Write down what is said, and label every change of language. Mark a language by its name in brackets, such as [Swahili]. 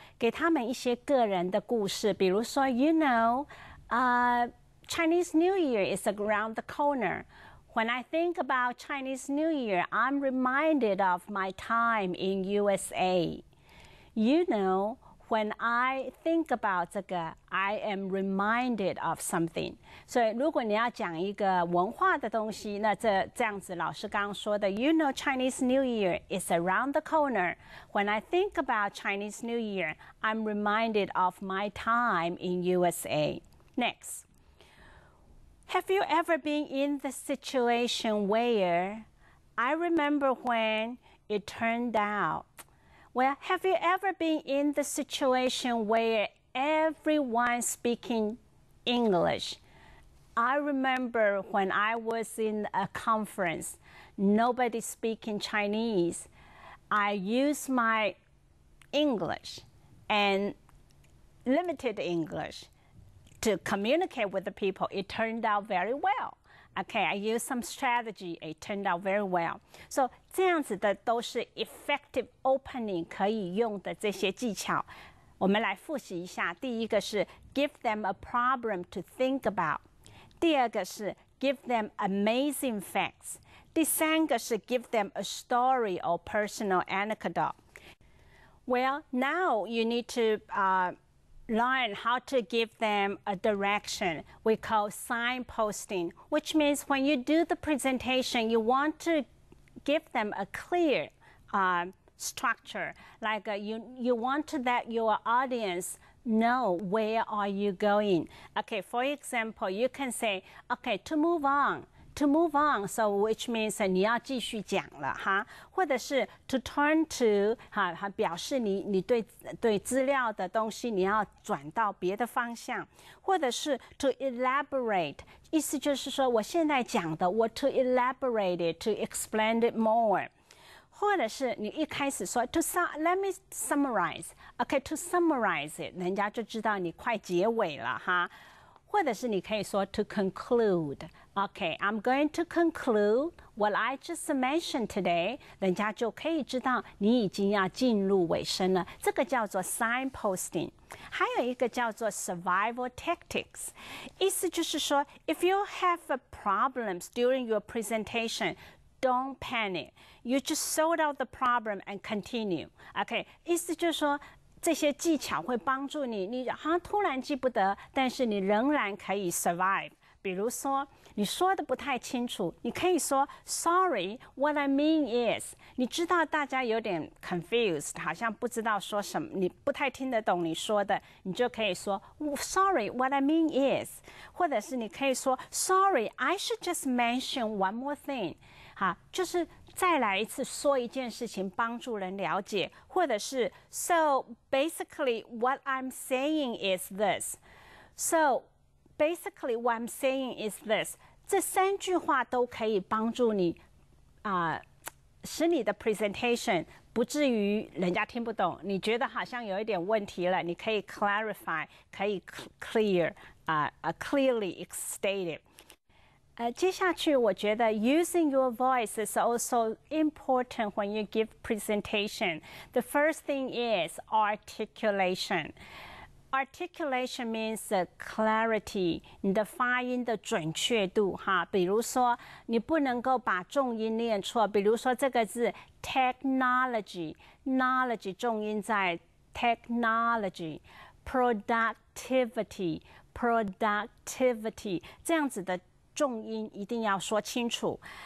[Chinese] 给他们一些个人的故事，比如说 [English] You know, Chinese New Year is around the corner. When I think about Chinese New Year, I'm reminded of my time in USA. You know, when I think about [Chinese] 这个 [English] I am reminded of something. [Chinese] 所以如果你要讲一个文化的东西，那这样子老师刚刚说的 [English] You know Chinese New Year is around the corner. When I think about Chinese New Year, I'm reminded of my time in USA. Next. Have you ever been in the situation where I remember when it turned out? Well, have you ever been in the situation where everyone speaking English? I remember when I was in a conference, nobody speaking Chinese. I used my English and limited English to communicate with the people. It turned out very well. Okay, I used some strategy. It turned out very well. [Chinese] So 这样子的都是 effective opening 可以用的这些技巧。我们来复习一下。第一个是 [English] give them a problem to think about。 [Chinese] 第二个是 [English] give them amazing facts。 [Chinese] 第三个是 [English] give them a story or personal anecdote. Well, now you need to learn how to give them a direction. We call signposting, which means when you do the presentation, you want to give them a clear structure. Like you want to let your audience know where are you going. Okay, for example, you can say, okay, to move on. To move on, so which means [Chinese] 你要继续讲了哈，或者是 to turn to 表示你对资料的东西你要转到别的方向，或者是 to elaborate， 意思就是说我现在讲的我 [English] to elaborate it, to explain it more， [Chinese] 或者是你一开始说 [English] let me summarize， OK to summarize it， [Chinese] 人家就知道你快结尾了哈。或者是你可以说 to conclude. [English] Okay, I'm going to conclude what I just mentioned today. [Chinese] 人家就可以知道你已经要进入尾声了。这个叫做 signposting. 还有一个叫做 survival tactics. 意思就是说 [English] if you have problems during your presentation, don't panic. You just sort out the problem and continue. [Chinese] Okay, 意思就是说这些技巧会帮助你，你好像突然记不得，但是你仍然可以 survive。比如说，你说的不太清楚，你可以说 [English] Sorry, what I mean is， [Chinese] 你知道大家有点 confused， 好像不知道说什么，你不太听得懂你说的，你就可以说 Sorry, what I mean is， 或者是你可以说 [English] Sorry, I should just mention one more thing， [Chinese] 好，就是再来一次说一件事情，帮助人了解，或者是 [English] So basically what I'm saying is this， So basically what I'm saying is this， [Chinese] 这3句话都可以帮助你使你的 presentation 不至于人家听不懂，你觉得好像有一点问题了，你可以 clarify， 可以 [English] clearly state it。 [Chinese] 接下去我觉得 [English] using your voice is also important when you give presentation. The first thing is articulation. Articulation means clarity， [Chinese] 你的发音的准确度哈。比如说，你不能够把重音念错。比如说这个字 technology，knowledge 重音在 technology，productivity，这样子的重音一定要说清楚。